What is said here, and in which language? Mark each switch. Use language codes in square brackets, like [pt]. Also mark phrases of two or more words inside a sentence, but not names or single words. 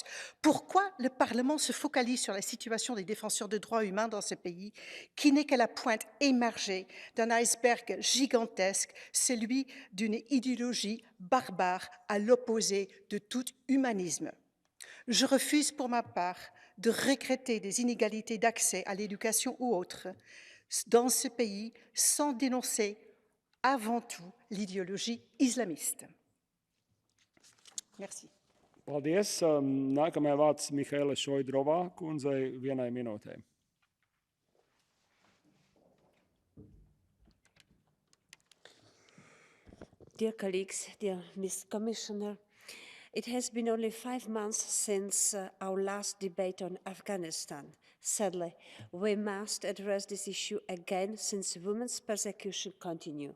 [fr] Pourquoi le Parlement se focalise sur la situation des défenseurs de droits humains dans ce pays, qui n'est qu'à la pointe émergée d'un iceberg gigantesque, celui d'une idéologie barbare à l'opposé de tout humanisme? Je refuse pour ma part de regretter des inégalités d'accès à l'éducation ou autres dans ce pays sans dénoncer avant tout l'idéologie islamiste. Merci. [lv] Paldies. Nākamajā vārds Mihaela Šoidrovā kundzei 1 minūtē. [en] Dear colleagues, dear Ms. Commissioner, it has been only 5 months since our last debate on Afghanistan. Sadly, we must address this issue again since women's persecution continues.